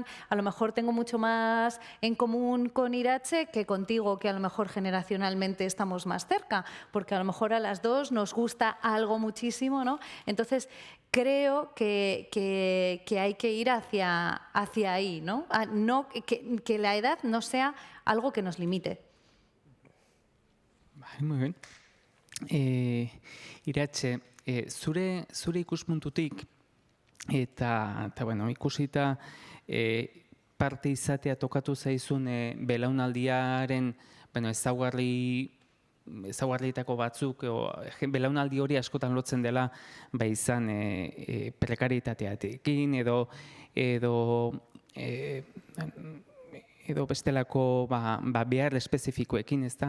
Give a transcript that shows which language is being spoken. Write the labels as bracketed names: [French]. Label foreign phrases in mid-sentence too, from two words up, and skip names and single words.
[Spanish] A lo mejor tengo mucho más en común con Irache que contigo, que a lo mejor generacionalmente estamos más cerca, porque a lo mejor a las dos nos gusta algo muchísimo, ¿no? Entonces, creo que hay que ir hacia ahí, ¿no? Que la edad no sea algo que nos limite. Bai, muy bien. [Basque] Iratxe, zure ikuspuntutik eta bueno, ikusita parte izatea tokatu zaizun belaunaldiaren, bueno, ezaugarrietako batzuk, belaunaldi hori askotan lotzen dela izan prekarietatearekin edo bestelako behar espezifikoekin, ez da?